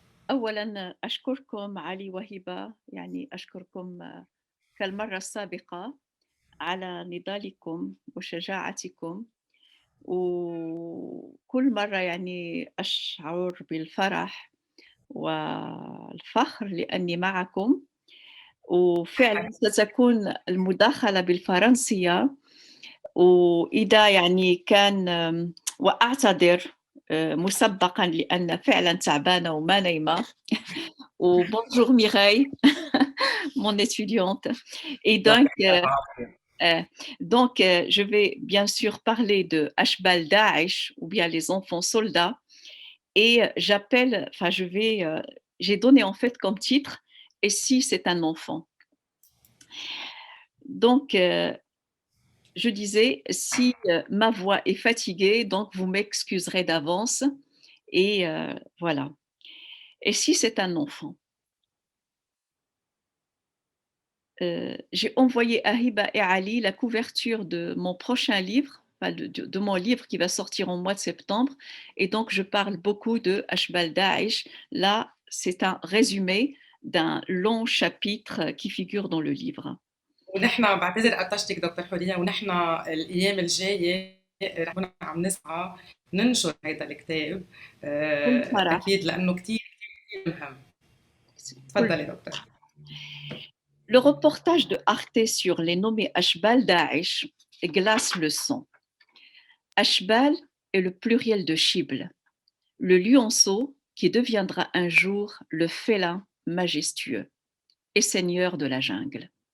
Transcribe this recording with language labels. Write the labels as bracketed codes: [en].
[ar] أولا أشكركم علي وهبة، يعني أشكركم كالمرة السابقة على نضالكم وشجاعتكم، وكل مرة يعني أشعر بالفرح والفخر لأني معكم. وفعلا ستكون المداخلة بالفرنسية، وإذا يعني كان وأعتذر مسبقا لأن فعلا تعبانة وما نايمة. [fr] وبونجور ميراي mon étudiante. Et donc, je vais bien sûr parler de Ashbal Daesh ou bien les enfants soldats. Et j'ai donné en fait comme titre « Et si c'est un enfant ?» Donc, je disais, si ma voix est fatiguée, donc vous m'excuserez d'avance. Et voilà. Et si c'est un enfant? J'ai envoyé à Hiba et Ali la couverture de mon prochain livre, de mon livre qui va sortir au mois de septembre. Et donc, je parle beaucoup de Ashbal Daesh. Là, c'est un résumé d'un long chapitre qui figure dans le livre. [ar] ونحن بعتذر قطشتك دكتور حورية، ونحن الأيام الجاية رح نكون عم نسعى ننشر هيدا الكتاب أكيد لأنه كتير مهم. تفضلي دكتور. [fr] Le reportage de Arte sur les nommés Ashbal Daesh glace le sang. Ashbal est le pluriel de Shibl, le lionceau qui deviendra un jour le félin majestueux et seigneur de la jungle.